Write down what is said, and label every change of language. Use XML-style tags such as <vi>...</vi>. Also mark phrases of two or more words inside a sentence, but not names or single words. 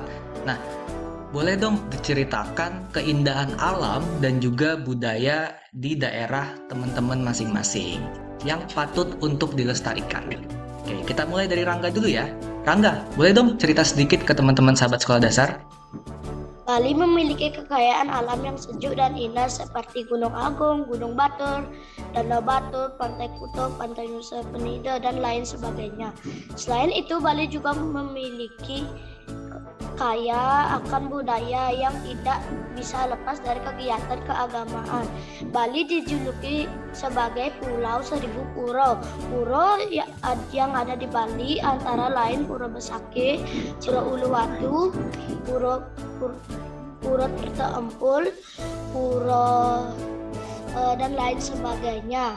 <id>Nah, boleh dong diceritakan keindahan alam dan juga budaya di daerah teman-teman masing-masing yang patut untuk dilestarikan. Oke, kita mulai dari Rangga dulu ya. Rangga, boleh dong cerita sedikit ke teman-teman sahabat sekolah dasar? Bali memiliki kekayaan alam yang sejuk dan indah seperti Gunung Agung, Gunung Batur, Danau Batur, Pantai Kuto, Pantai Nusa Penida, dan lain sebagainya. Selain itu, Bali juga memiliki kaya akan budaya yang tidak bisa lepas dari kegiatan keagamaan. Bali dijuluki sebagai Pulau Seribu Pura. Pura yang ada di Bali antara lain Pura Besakih, Pura Uluwatu, Pura Tirta Empul, Pura dan lain sebagainya.</id>